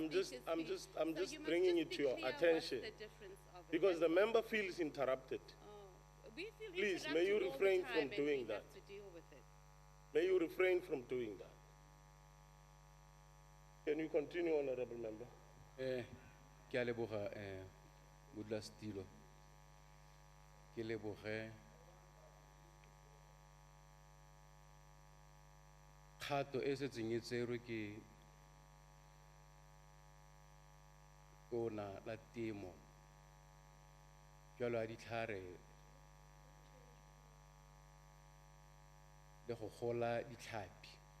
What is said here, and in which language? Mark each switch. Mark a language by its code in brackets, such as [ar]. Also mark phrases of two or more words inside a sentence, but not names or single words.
[en] I'm just speaker's speech. So you must bringing just it to be your clear attention, what's the difference of it. because the That's all. member feels interrupted. Oh, we feel Please, interrupted may you all the refrain time from and doing we that. have to deal with it. May you refrain from doing that. Can you continue, honorable member? [tn] Ke a leboga modulasetilo. Ke leboge kgato e setseng e tserwe ke tona la temo jwalo a ditlhare le go gola ditlhapi.